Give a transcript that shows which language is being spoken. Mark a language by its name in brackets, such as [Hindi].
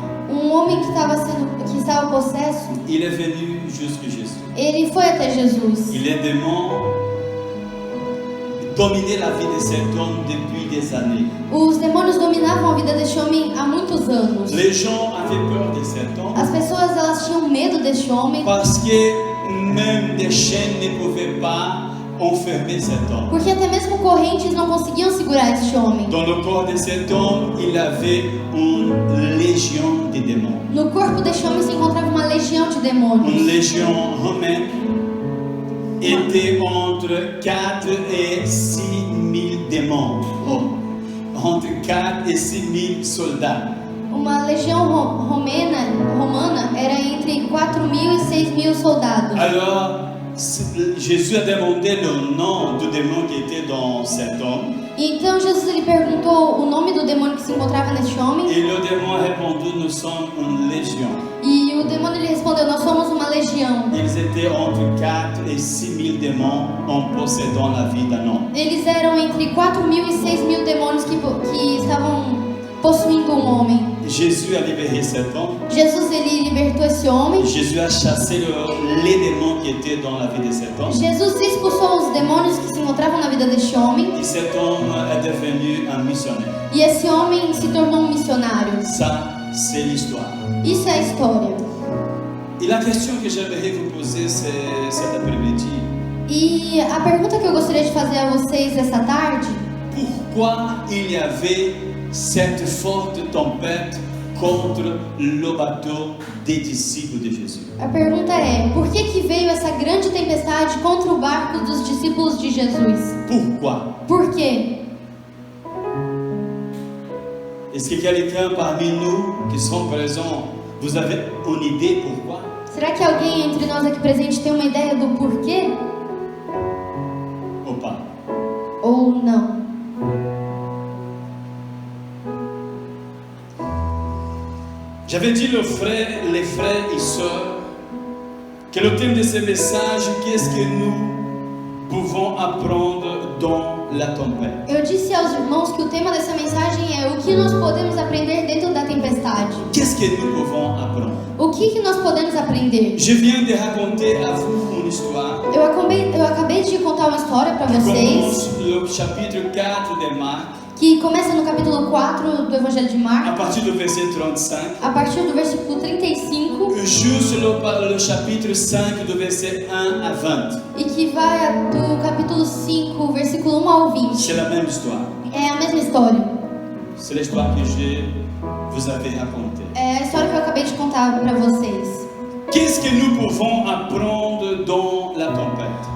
[Portuguese] homem que estava possesso, [French] il est venu jusqu'à Jésus. [Portuguese] ele foi até Jesus. [French] Et les démons dominaient la vie de cet homme depuis des années. [Portuguese] Os demônios dominavam a vida deste homem há muitos anos. [French] Les gens avaient peur de cet homme [Portuguese] As pessoas elas tinham medo deste homem, [French] parce que même des chaînes ne pouvaient pas enfermer cet homme. [Portuguese] porque até mesmo correntes não conseguiam segurar este homem. [French] Dans le corps de cet homme, il avait une légion de démons. [Portuguese] No corpo deste homem se encontrava uma legião de [French] Une [Portuguese] demônios. [French] légion romaine était entre 4 et 6 000 démons. Entre 4 et 6 000 soldats. [Portuguese] Uma legião romana era entre 4.000 e 6.000 soldados. [French] Alors, Jésus a demandé le nom du démon qui était dans cet homme. [Portuguese] Então Jesus ele perguntou o nome do demônio que se encontrava neste homem. [French] Et le démon a répondu, nous sommes une légion. [Portuguese] E o demônio ele respondeu: nós somos uma legião. [French] Ils étaient entre 4 et 6 000 démons en possédant la vie d'un homme. [Portuguese] Eles eram entre 4.000 e 6.000 demônios que estavam possuindo homem. [French] Jésus a libéré cet homme. [Portuguese] Jesus ele libertou esse homem. [French] Jésus a chassé les démons qui étaient dans la vie de cet homme. [Portuguese] Jesus expulsou os demônios que se encontravam na vida deste homem. [French] Et cet homme est devenu un missionnaire. [Portuguese] E esse homem se tornou um missionário. [French] Ça, c'est l'histoire. [Portuguese] Isso é a história. [French] Et la question que j'aimerais vous poser cet après-midi, [Portuguese] E a pergunta que eu gostaria de fazer a vocês essa tarde: [French] pourquoi il y avait cette forte tempête contre le bateau des disciples de Jésus? [Portuguese] a pergunta é, por que veio essa grande tempestade contra o barco dos discípulos de Jesus? [French] Pourquoi? [Portuguese] Por quê? [French] Est-ce que quelqu'un parmi nous qui sont présents, vous avez une idée pourquoi? [Portuguese] Será que alguém entre nós aqui presente tem uma ideia do porquê? [French] Ou pas? [Portuguese] Ou não? [French] J'avais dit les frères et sœurs, que le thème de ce message, qu'est-ce que nous pouvons apprendre dans la tempête? [Portuguese] Eu disse aos irmãos que o tema dessa mensagem é o que nós podemos aprender dentro da tempestade. [French] Qu'est-ce que nous pouvons apprendre? [Portuguese] O que nós podemos aprender? [French] Je viens de raconter à vous une histoire. [Portuguese] Eu acabei de contar uma história para vocês, [French] Commence le chapitre 4 de Marc, [Portuguese] que começa no capítulo 4 do Evangelho de [French] à [Portuguese] Marcos, [French] partir du verset 35, [Portuguese] a partir do versículo 35, [French] jusqu'au le chapitre 5 du verset 1 à 20. [Portuguese] e que vai do capítulo 5, versículo 1 ao 20. [French] C'est la même histoire. [Portuguese] É a mesma história. [French] C'est l'histoire que je vous avais racontée. [Portuguese] É a história que eu acabei de contar para vocês. [French] Qu'est-ce que nous pouvons apprendre dans la tempête?